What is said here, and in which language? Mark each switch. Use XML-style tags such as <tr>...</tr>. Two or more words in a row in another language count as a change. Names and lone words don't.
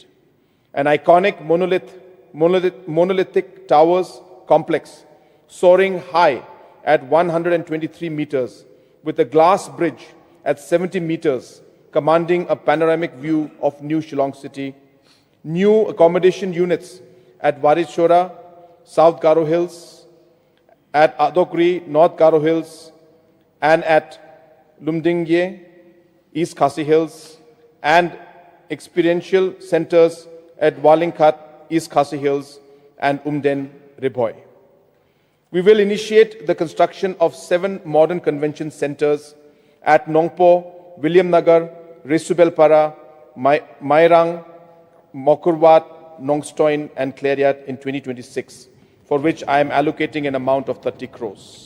<en>An iconic monolithic towers complex soaring high at 123 meters with a glass bridge at 70 meters commanding a panoramic view of New Shillong City, new accommodation units at Warichora, South Garo Hills, at Adokri, North Garo Hills, and at Lumdingye, East Khasi Hills, and experiential centers at Walingkhat, East Khasi Hills, and Umden, Riboy. We will initiate the construction of 7 modern convention centers at Nongpo, William Nagar, Resubelpara, Mairang, Mokurwat, Nongstoin, and Clariat in 2026, for which I am allocating an amount of 30 crores.</en>